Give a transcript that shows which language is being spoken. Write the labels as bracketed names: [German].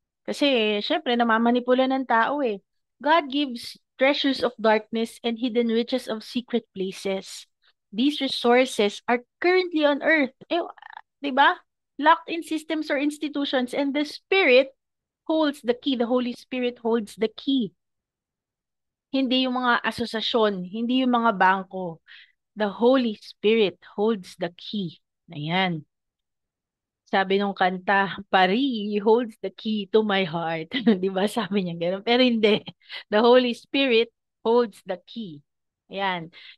[Filipino] Kasi, syempre, namamanipula ng tao eh. [English] God gives treasures of darkness and hidden riches of secret places. These resources are currently on earth. [Filipino] Eh, di ba? [English] Locked in systems or institutions, and the Spirit holds the key. The Holy Spirit holds the key. [Filipino] Hindi yung mga asosasyon, hindi yung mga bangko. [English] The Holy Spirit holds the key. [Filipino] Ayan. Sabi nung kanta, [English] Pari holds the key to my heart. [Filipino] Di ba? Sabi niya gano'n. Pero hindi. [English] The Holy Spirit holds the key. [Filipino] Ayan.